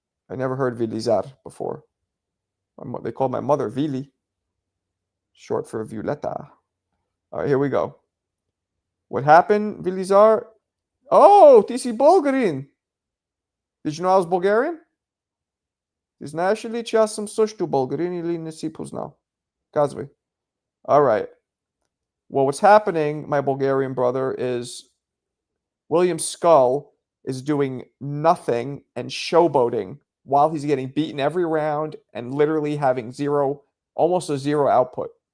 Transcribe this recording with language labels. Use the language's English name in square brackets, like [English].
[English] I never heard Vilizar before. They called my mother Vili. Short for Violetta. All right, here we go. What happened, Vilizar? Oh, TC Bulgarin. Did you know I was Bulgarian? [Bulgarian] Знаешь ли, че аз съм също Bulgarin или не си познал? [English] Казвай. All right. Well, what's happening, my Bulgarian brother, is William Skull is doing nothing and showboating while he's getting beaten every round and literally having almost a zero output.